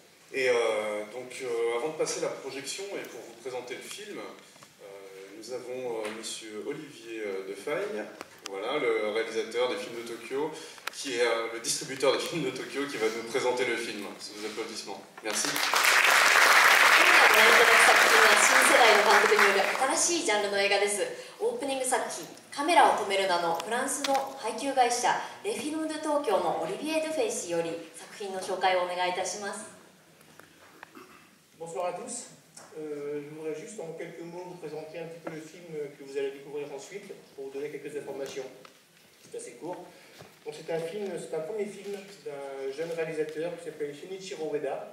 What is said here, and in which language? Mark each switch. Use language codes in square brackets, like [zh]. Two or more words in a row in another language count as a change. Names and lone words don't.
[fr] Et donc, avant de passer la projection et pour vous présenter le film, nous avons Monsieur Olivier Defaille, voilà, le réalisateur des films de Tokyo, qui est le distributeur des films de Tokyo, qui va nous présenter le film. Sous vos applaudissements. Merci. [ja] ご覧いただく作品は新世代の監督による新しいジャンルの映画です。オープニング作品「カメラを止めるな」のフランスの配給会社レフィム・ドゥ・東京のオリビエ・ドゥフェイ氏より作品の紹介をお願いいたします。 [fr] Bonsoir à tous. Je voudrais juste en quelques mots vous présenter un petit peu le film que vous allez découvrir ensuite pour vous donner quelques informations. C'est assez court. Donc c'est un premier film d'un jeune réalisateur qui s'appelle Shinichiro Ueda.